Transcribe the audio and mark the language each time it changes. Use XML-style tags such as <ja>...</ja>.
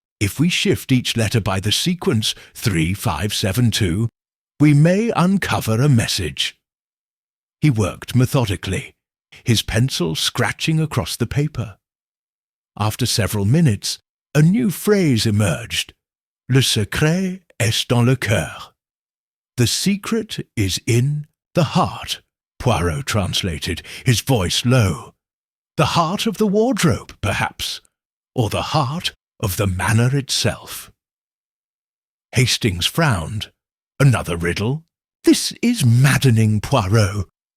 <en>If we shift each letter by the sequence 3572, we may uncover a message." He worked methodically, his pencil scratching across the paper. After several minutes, a new phrase emerged.</en> <fr>"Le secret est dans le cœur."</fr> <en>"The secret is in the heart," Poirot translated, his voice low. "The heart of the wardrobe, perhaps, or the heart of the manor itself." Hastings frowned. "Another riddle? This is maddening, Poirot.</en>